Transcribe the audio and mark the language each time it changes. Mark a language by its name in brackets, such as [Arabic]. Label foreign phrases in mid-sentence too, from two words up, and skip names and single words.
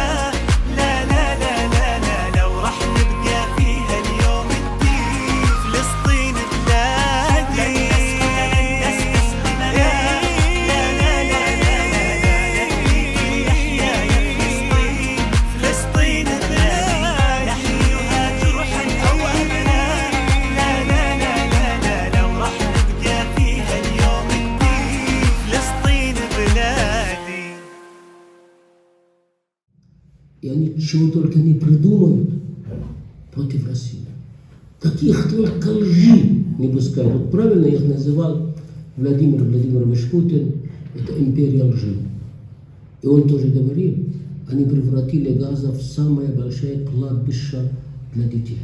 [Arabic] لا لا لا لا لا لو راح نبقى فيها اليوم الدين فلسطين بلادي لن نستسلم لا لا لا لا لا لا نفديك لنحيا يا فلسطين فلسطين بلادي نحملها جرحا أو أملا لا لا لا لا لا لو راح نبقى فيها اليوم الدين فلسطين بلادي [Russian] И они чего только не придумают против России. Каких только лжи не пускают. Вот правильно их называл Владимир Владимирович Путин, это империя лжи. И он тоже говорил, они превратили Газа в самое большое кладбище для детей.